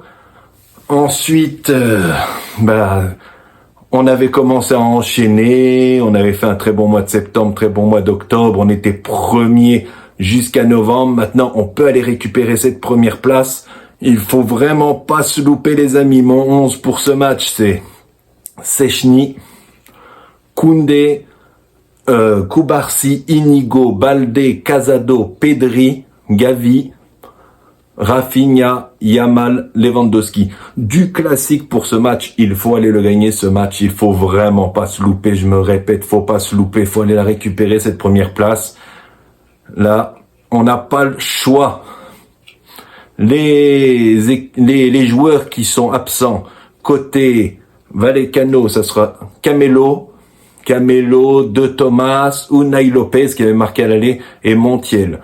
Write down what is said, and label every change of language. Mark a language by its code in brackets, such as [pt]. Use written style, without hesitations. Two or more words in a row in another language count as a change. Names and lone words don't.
[fr] Ensuite, on avait commencé à enchaîner. On avait fait un très bon mois de septembre, très bon mois d'octobre. On était premier jusqu'à novembre. Maintenant, on peut aller récupérer cette première place. Il faut vraiment pas se louper, les amis. Mon 11 pour ce match, c'est Szczęsny, Koundé, Kubarsi, Inigo, Balde, Casado, Pedri, Gavi, Rafinha, Yamal, Lewandowski. Du classique pour ce match. Il faut aller le gagner, ce match. Il faut vraiment pas se louper. Je me répète, faut pas se louper. Faut aller la récupérer, cette première place. Là, on n'a pas le choix. Les joueurs qui sont absents côté Vallecano, ça sera Camelo, De Thomas, Unai Lopez qui avait marqué à l'aller et Montiel.